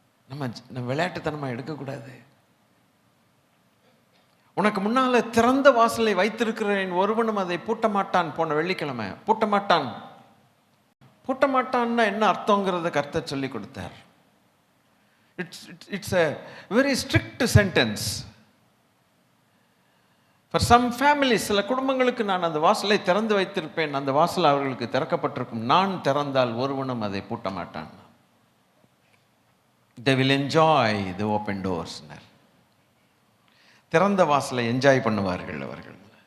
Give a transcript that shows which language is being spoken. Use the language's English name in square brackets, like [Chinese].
[Tamil] நம்ம விளையாட்டுத்தனமா எடுக்கக்கூடாது. உனக்கு முன்னால திறந்த வாசலை வைத்திருக்கிறேன், ஒருவனும் அதை பூட்ட மாட்டான். போன வெள்ளிக்கிழமை பூட்ட மாட்டான். பூட்ட மாட்டான்னா என்ன அர்த்தங்கிறத கர்த்தர் சொல்லி கொடுத்தார். [English] It's a very strict sentence. For some families, [Tamil] சில குடும்பங்களுக்கு நான் அந்த வாசலை திறந்து வைத்திருப்பேன், அந்த வாசல் அவர்களுக்கு திறக்கப்பட்டிருக்கும். நான் திறந்தால் ஒருவனும் அதை பூட்ட மாட்டான். [English] They will enjoy the open doors. [Tamil] திறந்த வாசலை என்ஜாய் பண்ணுவார்கள் அவர்கள்.